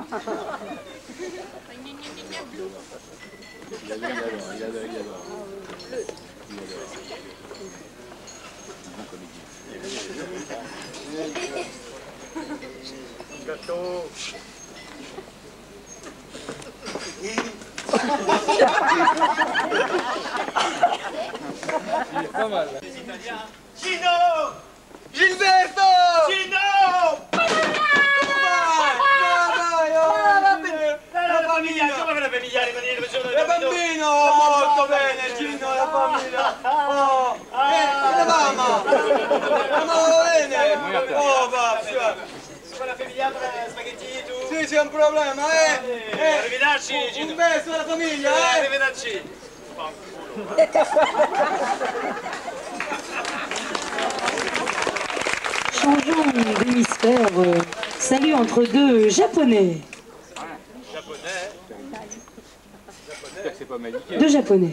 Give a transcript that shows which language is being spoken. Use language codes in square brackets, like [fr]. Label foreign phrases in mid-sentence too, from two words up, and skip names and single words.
[fr] Gâteau. Il est pas mal. [it] Gino! Gilberto! Gino! La famiglia! Come la famiglia? La bambino! Molto bene, Gino, la famiglia! Oh! La mamma! Va bene! Oh, va! Come la famiglia per spaghetti e tu? Sì, c'è un problema, Arrivederci, Gino. Un beso alla famiglia, Arrivederci. [fr] Changeons d'hémisphère. Salut entre 2 Japonais. Japonais. C'est pas Maliké. 2 Japonais.